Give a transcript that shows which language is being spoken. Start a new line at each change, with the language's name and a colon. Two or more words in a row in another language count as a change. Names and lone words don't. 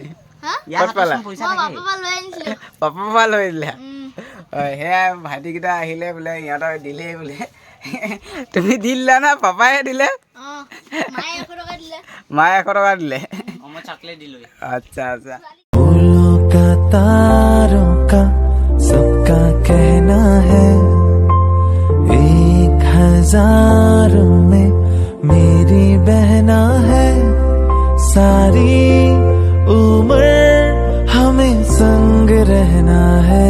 Assamese: ক'ত পালা? পাপাৰ পৰা লৈ দিলা? সেয়াই, ভাইটিকেইটা আহিলে বোলে, সিহঁতক দিলেই বোলে। তুমি দি দিলা না পাপায়ে দিলে? মায়ে 100 টকা দিলে। আচ্ছা আচ্ছা।
Hindi: फूलों का तारों का सबका कहना है, 1000 में मेरी बहना है। सारी उम्र हमें संग रहना है।